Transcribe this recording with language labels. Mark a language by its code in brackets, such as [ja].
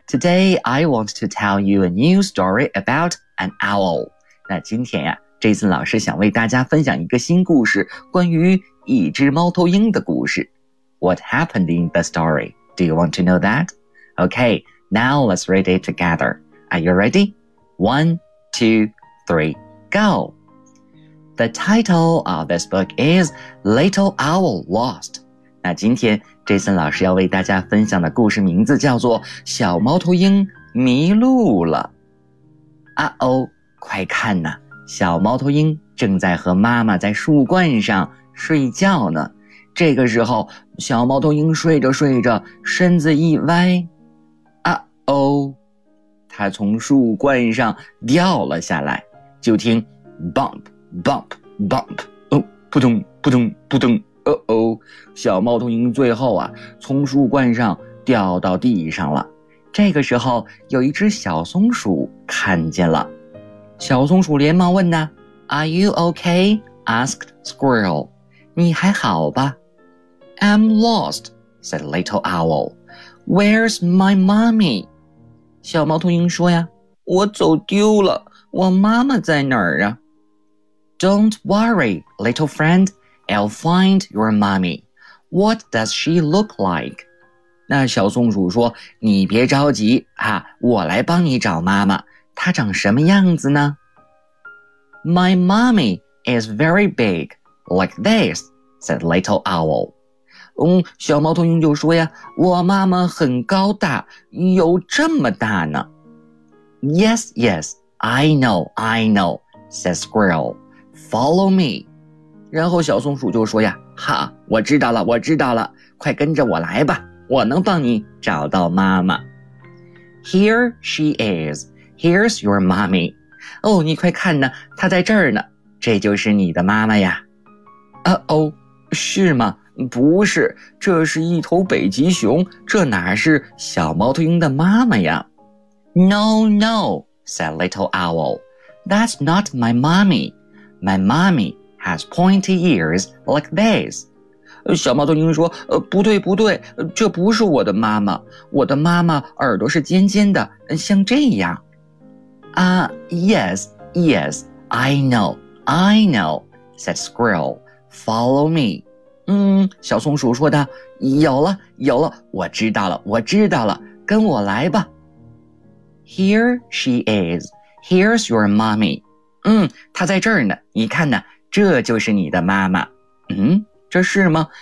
[en] Today, I want to tell you a new story about an owl. [zh] 那今天呀、Jason 老师想为大家分享一个新故事，关于一只猫头鹰的故事。 [en] What happened in the story? Do you want to know that? Okay, now let's read it together. Are you ready? 1, 2, 3, go! The title of this book is Little Owl Lost. [zh] 那今天 Jason 老师要为大家分享的故事名字叫做《小猫头鹰迷路了》。啊哦，快看呐，小猫头鹰正在和妈妈在树冠上睡觉呢。这个时候，小猫头鹰睡着睡着身子一歪，啊哦，它从树冠上掉了下来，就听 [en] bump bump bump， [zh] 哦，扑通扑通扑通，哦哦，小猫头鹰最后啊从树冠上掉到地上了。这个时候有一只小松鼠看见了，小松鼠连忙问呢， [en] Are you okay? Asked Squirrel， [zh] 你还好吧？ [en] I'm lost, said Little Owl. Where's my mommy? [zh] 小猫头鹰说呀，我走丢了，我妈妈在哪儿啊？ [en] Don't worry, little friend, I'll find your mommy. What does she look like? [zh] 那小松鼠说，你别着急啊，我来帮你找妈妈，她长什么样子呢？ [en] My mommy is very big, like this, said Little Owl. [zh] 小猫头鹰就说呀，我妈妈很高大，有这么大呢。 [en] Yes, yes, I know, said Squirrel. Follow me. [zh] 然后小松鼠就说呀，哈，我知道了，我知道了，快跟着我来吧。我能帮你找到妈妈。 [en] Here she is. Here's your mommy. [zh] 哦，你快看呢，她在这儿呢。这就是你的妈妈呀。Uh-oh, 是吗？不是，这是一头北极熊，这哪是小猫头鹰的妈妈呀？ [en] No, no, said Little Owl. That's not my mommy. My mommy has pointy ears like this. [zh] 小猫头鹰说，不对不对，这不是我的妈妈，我的妈妈耳朵是尖尖的，像这样。 [en] Yes, yes, I know, said Squirrel, follow me. [zh] 小松鼠说的，有了有了，我知道了我知道了，跟我来吧。 [en] Here she is, here's your mommy. [zh] 她在这儿呢，你看呢，这就是你的妈妈。这是吗？